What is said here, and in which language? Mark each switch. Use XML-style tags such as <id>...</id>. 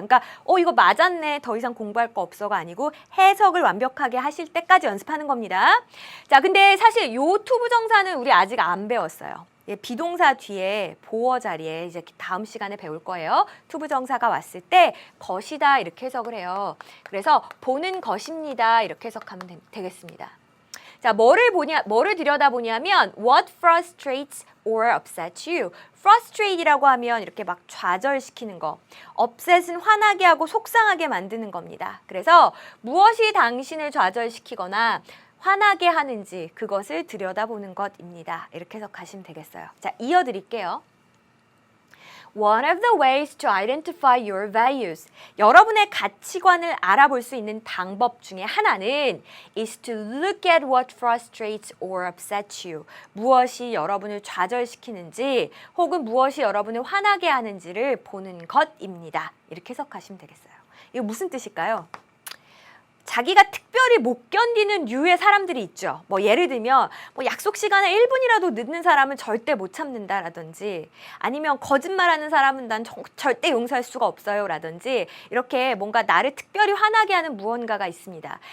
<ko>그러니까 이거 맞았네. 더 이상 공부할 거 없어가 아니고 해석을 완벽하게 하실 때까지 연습하는 겁니다. 자, 근데 사실 요 투부정사는 우리 아직 안 배웠어요. 비동사 뒤에 보어 자리에 이제 다음 시간에 배울 거예요. 투부정사가 왔을 때 것이다 이렇게 해석을 해요. 그래서 보는 것입니다 이렇게 해석하면 되겠습니다. 자, 뭐를 들여다보냐면</ko> <en>what frustrates or upsets you.</en> <ko>frustrate이라고 하면 이렇게 막 좌절시키는 거. upset은 화나게 하고 속상하게 만드는 겁니다. 그래서 무엇이 당신을 좌절시키거나 화나게 하는지 그것을 들여다보는 것입니다. 이렇게 해석하시면 되겠어요. 자, 이어드릴게요.</ko> <en>One of the ways to identify your values.</en> <ko>여러분의 가치관을 알아볼 수 있는 방법 중에 하나는</ko> <en>is to look at what frustrates or upsets you.</en> <ko>무엇이 여러분을 좌절시키는지 혹은 무엇이 여러분을 화나게 하는지를 보는 것입니다. 이렇게 해석하시면 되겠어요. 이거 무슨 뜻일까요? 자기가 특별히 못 견디는 류의 사람들이 있죠. 뭐 예를 들면 뭐 약속 시간에 1분이라도 늦는 사람은 절대 못 참는다라든지 아니면 거짓말하는 사람은 난 절대 용서할 수가 없어요 라든지 이렇게 뭔가 나를 특별히 화나게 하는 무언가가 있습니다.</ko>